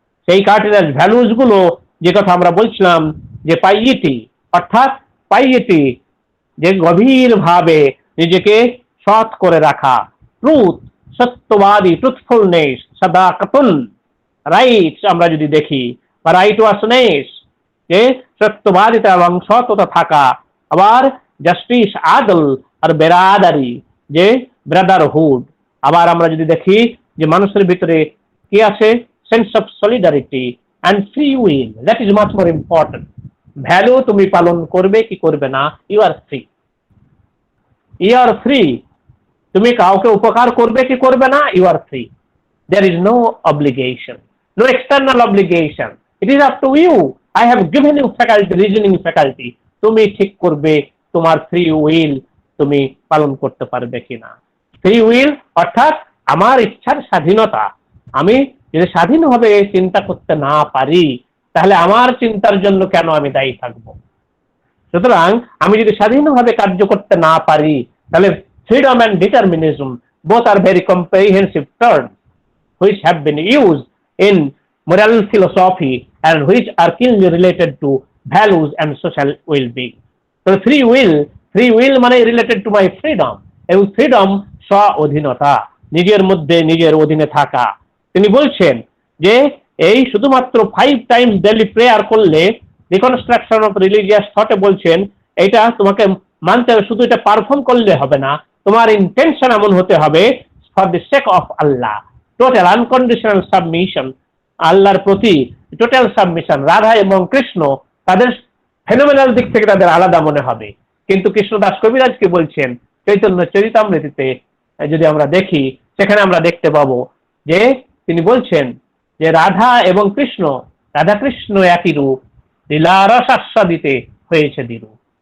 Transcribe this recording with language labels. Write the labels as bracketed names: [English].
[Bangla] সেই cardinal values গুলো যে কথা আমরা বলছিলাম, যে পাইয়েটি, অর্থাৎ পাইয়েটি যে গভীর ভাবে নিজেকে সৎ করে রাখা, ট্রুথ, সত্যবাদী, ট্রুথফুলনেস, সাদাকাতুন, রাইটস আমরা যদি দেখি, বা রাইটওয়াসনেস, যে সত্যবাদিতা এবং সততা থাকা, আবার জাস্টিস, আদল, আর বেরাদারি, যে ব্রাদারহুড। আবার আমরা যদি দেখি যে মানুষের ভিতরে কি আছে, [English] sense of solidarity and free will, that is much more important। [Bangla] Value তুমি পালন করবে কি করবে না, [English] You are free, you are free. [Bangla] তুমি কাউকে উপকার করবে কি করবে না, [English] You are free. there is no obligation, no external obligation, it is up to you। I have given you faculty, reasoning faculty, [Bangla] তুমি ঠিক করবে তোমার ফ্রি উইল তুমি পালন করতে পারবে কিনা। ফ্রি উইল অর্থাৎ আমার ইচ্ছার স্বাধীনতা। আমি যদি স্বাধীনভাবে চিন্তা করতে না পারি, তাহলে আমার চিন্তার জন্য কেন আমি দায়ী থাকব? সুতরাং আমি যদি স্বাধীনভাবে কার্য করতে না পারি, তাহলে [English] freedom and determinism both are very comprehensive terms which have been used in moral philosophy and which are keenly related to values and social well-being। So free will [Bangla] মানে [English] related to my freedom, [Bangla] এবং freedom স্ব অধীনতা, নিজের মধ্যে নিজের অধীনে থাকা। তিনি বলছেন যে এই শুধুমাত্র 5 times ডেইলি প্রেয়ার করলে, রিকনস্ট্রাকশন অফ রিলিজিয়াস থটে বলছেন এটা তোমাকে মানতে হবে, শুধু এটা পারফর্ম করলে হবে না, তোমার ইন্টেনশন এমন হতে হবে [English] for the sake of Allah, total unconditional submission, [Bangla] আল্লাহর প্রতি টোটাল সাবমিশন। রাধা এবং কৃষ্ণ তাদের ফেনোমেনাল দিক থেকে তাদের আলাদা মনে হবে, কিন্তু কৃষ্ণদাস কবিরাজ কি বলছেন চৈতন্য চরিতামৃতিতে যদি আমরা দেখি, সেখানে আমরা দেখতে পাবো যে তিনি বলছেন যে রাধা এবং কৃষ্ণ, রাধা কৃষ্ণ একই রূপ, লীলারস আস্বাদিতে হয়েছে দ্বিরূপ।